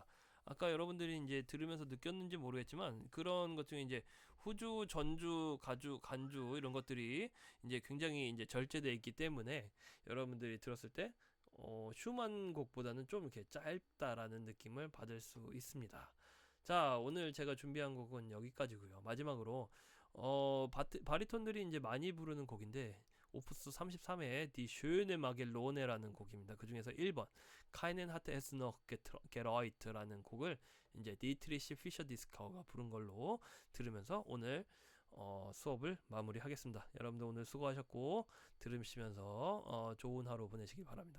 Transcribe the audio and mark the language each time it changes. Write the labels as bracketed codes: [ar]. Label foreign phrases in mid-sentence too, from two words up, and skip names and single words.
[ko] 아까 여러분들이 이제 들으면서 느꼈는지 모르겠지만 그런 것 중에 이제 후주, 전주, 간주 이런 것들이 이제 굉장히 이제 절제되어 있기 때문에 여러분들이 들었을 때 슈만 곡보다는 좀 이렇게 짧다라는 느낌을 받을 수 있습니다. 자, 오늘 제가 준비한 곡은 여기까지고요. 마지막으로 바리톤들이 이제 많이 부르는 곡인데 오프스 33회 Die schöne Magellone라는 곡입니다. 그 중에서 1번 Keinen hat es noch gereut라는 곡을 이제 디트리시 피셔 디스카우가 부른 걸로 들으면서 오늘 수업을 마무리하겠습니다. 여러분들 오늘 수고하셨고 들으시면서 좋은 하루 보내시기 바랍니다.